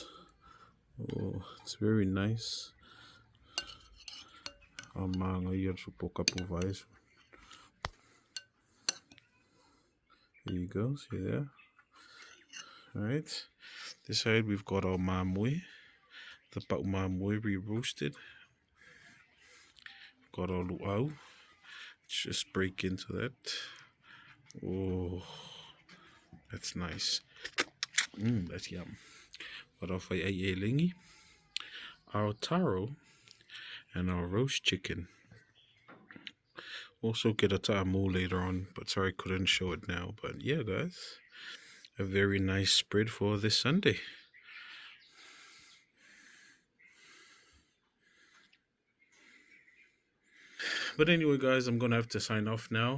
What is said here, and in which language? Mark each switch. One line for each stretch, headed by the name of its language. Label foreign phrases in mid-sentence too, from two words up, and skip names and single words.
English: Oh, it's very nice.
Samoan: Amanga here supo kapuvai.
English: There you go, see there. Alright, this side we've got our mamoe, the
Samoan: pau mamoe
English: re-roasted. We've got our luau. Let's just break into that. Oh, that's nice. That's yum. Got our
Samoan: faiai elegi,
English: our taro, and our roast chicken. Also get a kaamu later on, but sorry I couldn't show it now. But yeah guys, a very nice spread for this Sunday. But anyway guys, I'm gonna have to sign off now.